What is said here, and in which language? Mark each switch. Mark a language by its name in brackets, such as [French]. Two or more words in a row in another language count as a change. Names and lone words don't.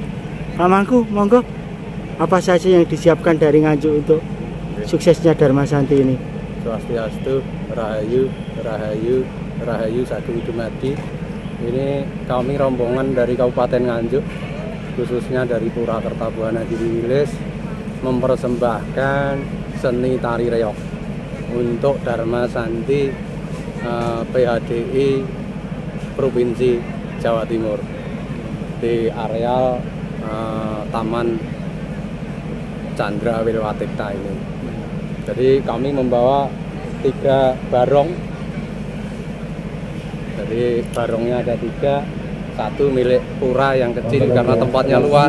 [Indonesian] Pak Mangku, monggo, apa saja yang disiapkan dari Nganjuk untuk suksesnya Dharma Santi ini? [Javanese] Swastiastu, Rahayu, Rahayu, Rahayu Satu Idumadi. [Indonesian] Ini kami rombongan dari Kabupaten Nganjuk, khususnya dari Purwakarta Buana Giri Wilis, mempersembahkan seni tari reog untuk Dharma Santi PHDI Provinsi Jawa Timur di areal Taman Chandra Wilwatikta ini. Jadi kami membawa 3 barong. Jadi barongnya ada 3, 1 milik pura yang kecil karena tempatnya luas.